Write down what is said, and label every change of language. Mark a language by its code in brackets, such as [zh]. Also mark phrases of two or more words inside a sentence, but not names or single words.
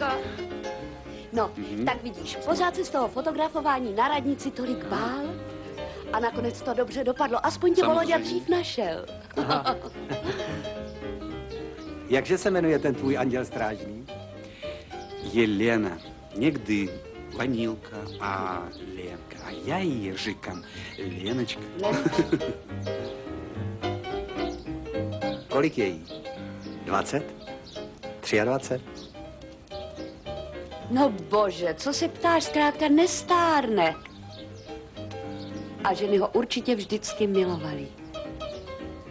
[cs] No, tak vidíš, pořád se z toho fotografování na radnici tolik bál a nakonec to dobře dopadlo. Aspoň tě Volodya dřív našel. Jakže se jmenuje ten tvůj anděl strážný? Елена. Někdy Vanilka a Ленка. [ru] А я ей říkám Леночка. [cs] Kolik je jí? 20? 23? No bože, co se ptáš, zkrátka nestárne. A ženy ho určitě vždycky milovaly.